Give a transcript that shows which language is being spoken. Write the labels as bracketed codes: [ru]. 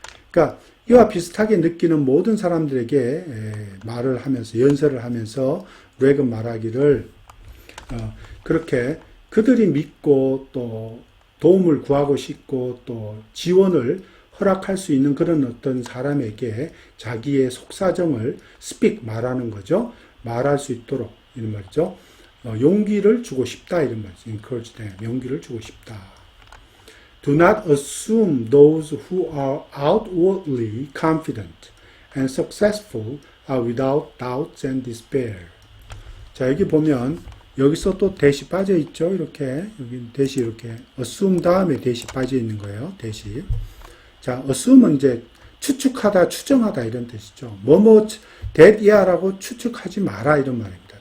[ko] 그러니까 이와 비슷하게 느끼는 모든 사람들에게 말을 하면서 연설을 하면서 렉은 말하기를 그렇게 그들이 믿고 또 도움을 구하고 싶고 또 지원을 허락할 수 있는 그런 어떤 사람에게 자기의 속사정을 speak 말하는 거죠. 말할 수 있도록 이런 말이죠. 용기를 주고 싶다 이런 말이죠. [en] encourage them. [ko] 용기를 주고 싶다. [en] Do not assume those who are outwardly confident and successful are without doubts and despair. [ko] 자, 여기 보면 여기서 또 대시 빠져 있죠. 이렇게 여기 대시 이렇게 assume 다음에 대시 빠져 있는 거예요. 대시. 자, assume은 이제 추측하다, 추정하다 이런 뜻이죠. 뭐뭐 that 이하라고 추측하지 마라 이런 말입니다.